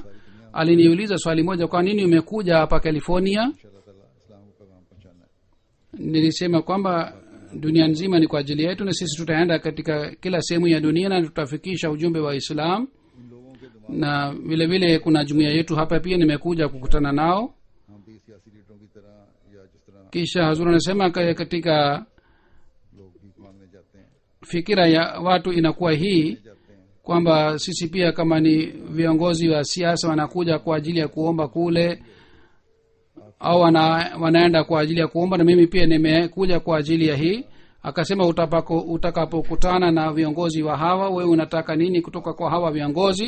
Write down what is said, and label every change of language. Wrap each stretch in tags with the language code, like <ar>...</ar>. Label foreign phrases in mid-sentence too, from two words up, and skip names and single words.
<sw>aliniuliza swali moja, kwa nini umekuja hapa California?</sw> <ur>ان شاء اللہ تعالیٰ اسلام کا پیغام پہنچانا ہے.</ur> <sw>Nilisema kwamba dunia nzima ni kwa ajili yetu na sisi tutaenda katika kila sehemu ya dunia na tutafikisha ujumbe wa Islam.</sw> <ur>ان لوگوں کے دماغ</ur> <sw>Na vile vile kuna jumuiya yetu hapa pia nimekuja kukutana nao.</sw> <ur>ہم بھی سیاسی لیڈروں کی طرح یا جس طرح</ur> <sw>Kisha hazur anasema katika</sw> <ur>لوگ بھیک مانگنے جاتے ہیں</ur> <sw>fikira ya watu inakuwa hii</sw> <ur>جاتے ہیں</ur> <sw>kwamba sisi pia kama ni viongozi wa siasa wanakuja kwa ajili ya kuomba kule au wanaenda kwa ajili ya kuomba, na mimi pia nimekuja kwa ajili ya hii. Akasema utakapokutana na viongozi wa hawa, wewe unataka nini kutoka kwa hawa viongozi?</sw>